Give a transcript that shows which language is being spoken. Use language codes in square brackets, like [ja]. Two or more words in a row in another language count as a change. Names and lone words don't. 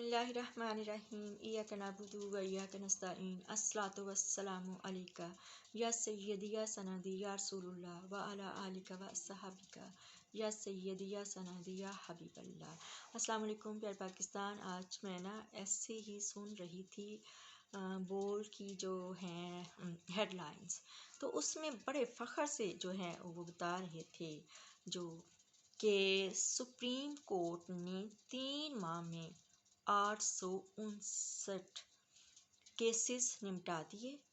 [ar] بسم الله الرحمن الرحيم إياك نعبد وإياك نستعين الصلاة والسلام عليك يا سيدي يا سندي يا رسول الله وعلى آلك وأصحابك يا سيدي يا سندي يا حبيب الله. السلام عليكم [ur] پیار پاکستان. آج میں نا ایسے ہی سن رہی تھی بول کی جو ہیں ہیڈلائنز، تو اس میں بڑے فخر سے جو ہے وہ بتا رہے تھے جو کہ [en] Supreme Court [ur] نے 3 ماہ میں 859 کیسز نمٹا دیے.